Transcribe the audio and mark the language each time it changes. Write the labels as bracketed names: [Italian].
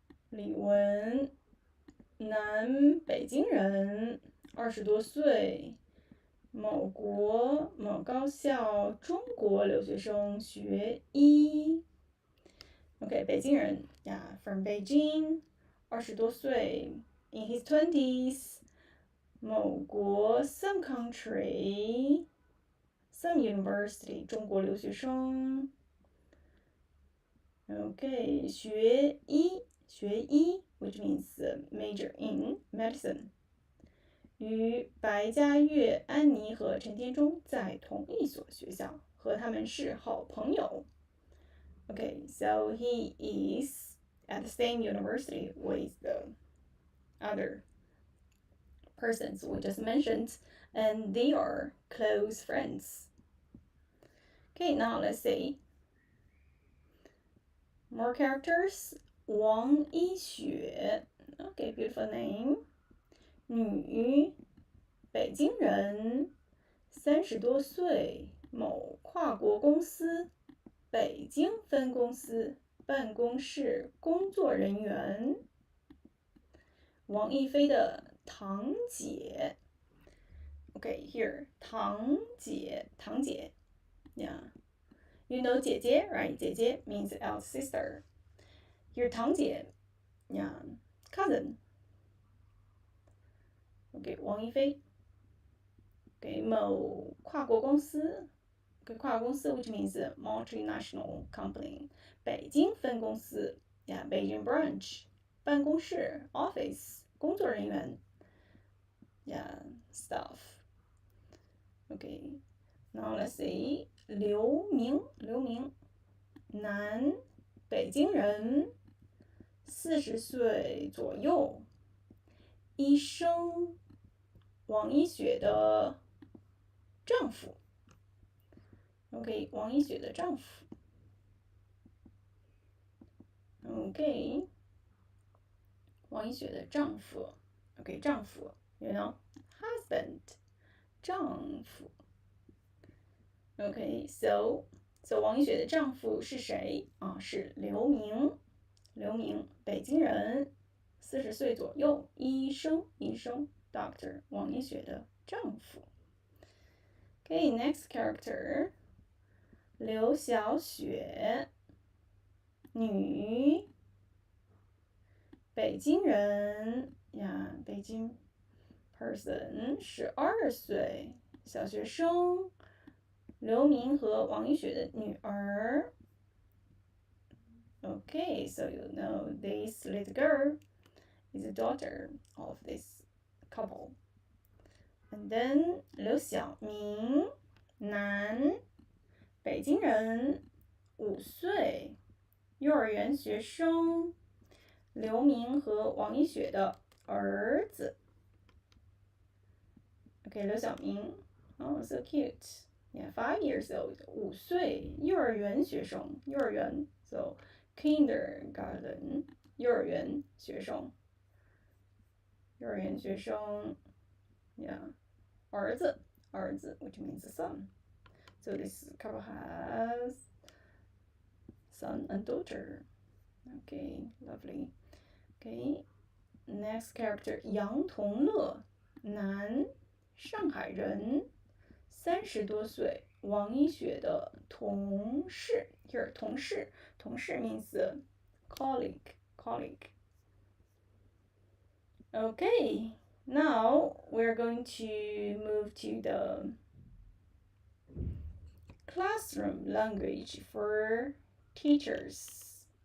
[Chinese] 李文南北京人20多岁某国某高校中国留学生学医 [English] OK， [Chinese] 北京人呀 [English] from Beijing， [Chinese] 20多岁 [English] in his 20s， [Chinese] 某国 [English] some country， some university， [Chinese] 中国留学生。 [English] OK， [Chinese] 学医 [English] which means major in medicine。 [Chinese] 与白嘉悦、安妮和陈天中在同一所学校，和他们是好朋友。 [English] Okay, so he is at the same university with the other persons we just mentioned, and they are close friends. Okay, now let's see more characters. 王一雪 Okay, beautiful name. [Chinese] 女，北京人，30多岁，某跨国公司北京分公司办公室工作人员。王一飞的堂姐 [English] Okay, here [Chinese] 堂姐 [English] Yeah, you know [Chinese] 姐姐 [English] right? [Chinese] 姐姐 [English] means elder sister. Here [Chinese] 堂姐 [English] Yeah, cousin. Okay, [Chinese] 王一飞给某跨国公司跨国公司 [English] which means multinational company. [Chinese] 北京分公司 [English] Yeah, Beijing branch. [Chinese] 办公室 [English] office. [Chinese] 工作人员 [English] Yeah, staff. Okay, now let's see. [Chinese] 刘明男，北京人，40岁左右，医生，王一雪的丈夫。 OK， 王一雪的丈夫。 OK， 王一雪的丈夫。 [English] OK， [Chinese] 丈夫 [English] ，you know husband， 丈夫。 [Chinese] OK， [English] so [Chinese] 王一雪的丈夫是谁啊？是刘明，北京人，40岁左右，医生 ， [English] doctor， [Chinese] 王一雪的丈夫。 [English] Okay, next character. [Chinese] 刘小雪，女，北京人呀，北京 [English] person， [Chinese] 12岁，小学生，刘明和王一雪的女儿。 [English] Okay, so you know this little girl is a daughter of this couple. And then [Chinese] 刘小明，男，北京人，5岁，幼儿园学生，刘明和王一雪的儿子。 [English] Okay, 刘小明 Oh, so cute. Yeah, 5 years old. [Chinese] 5岁，幼儿园学生，幼儿园 [English] So, kindergarten. [Chinese] 幼儿园学生。幼儿园学生 Yeah. 儿子 [English] which means son. So this couple has son and daughter. Okay, lovely. Okay, next character [Chinese] 杨同乐，男，上海人，30多岁，王一雪的同事。 [English] Here [Chinese] 同事 [English] means colleague. Okay, now we're going to move to the classroom language for teachers.